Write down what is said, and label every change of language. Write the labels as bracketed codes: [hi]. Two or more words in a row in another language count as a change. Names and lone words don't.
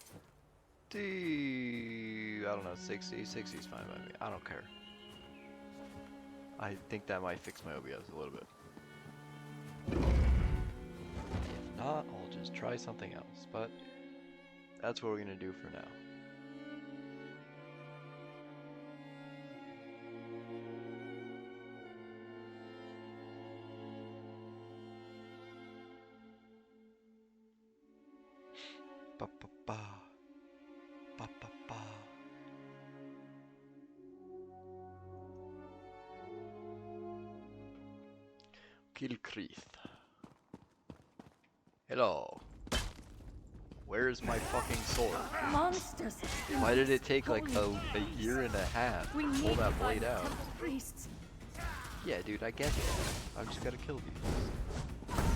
[en] I don't know, 60? 60 is fine by me. I don't care. I think that might fix my OBS a little bit. If not, I'll just try something else. But that's what we're going to do for now. Ba ba ba. Ba ba ba. Kilkrith. Hello. Where's my fucking sword? Monsters! Why did it take like a year and a half We to need pull that to blade find out? temple priests. Yeah, dude, I get it. I just gotta kill these.